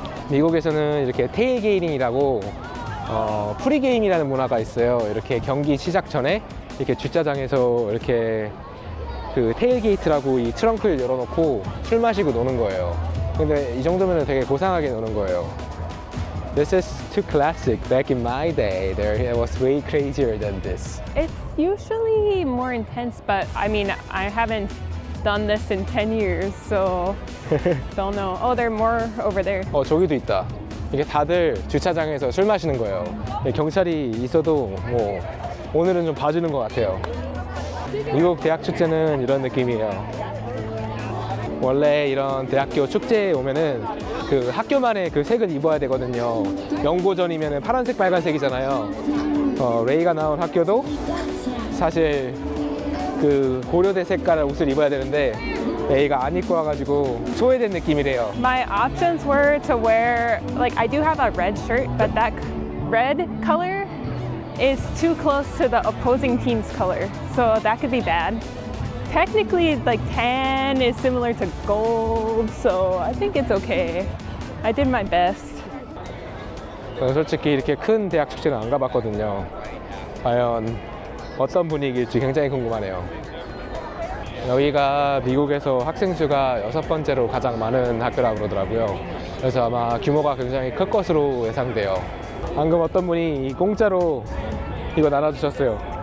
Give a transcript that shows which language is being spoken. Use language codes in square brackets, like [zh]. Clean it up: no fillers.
[ko] 미국에서는 이렇게 테일게이팅이라고 프리게임이라는 문화가 있어요. 이렇게 경기 시작 전에 이렇게 주차장에서 이렇게 그 테일게이트라고 이 트렁크를 열어놓고 술 마시고 노는 거예요. 근데 이 정도면 되게 고상하게 노는 거예요. [en] This is too classic. Back in my day, it was way crazier than this. It's usually more intense, but I mean, I haven't done this in 10 years, so don't know. Oh, there are more over there. [ko] 저기도 있다. 이게 다들 주차장에서 술 마시는 거예요. 경찰이 있어도 뭐 오늘은 좀 봐주는 것 같아요. 미국 대학 축제는 이런 느낌이에요. 원래 이런 대학교 축제에 오면은 그 학교만의 그 색을 입어야 되거든요. 연고전이면은 파란색, 빨간색이잖아요. 레이가 나온 학교도 사실 그 고려대 색깔의 옷을 입어야 되는데 레이가 안 입고 와가지고 소외된 느낌이래요. [en] My options were to wear, like, I do have a red shirt, but that red color is too close to the opposing team's color, so that could be bad. Technically, like, tan is similar to gold, so I think it's okay. I did my best. [ko] 저는 솔직히 이렇게 큰 대학 축제는 안 가봤거든요. 과연 어떤 분위기일지 굉장히 궁금하네요. 여기가 미국에서 학생 수가 6번째로 가장 많은 학교라고 그러더라고요. 그래서 아마 규모가 굉장히 클 것으로 예상돼요. 방금 어떤 분이 공짜로 이거 나눠주셨어요.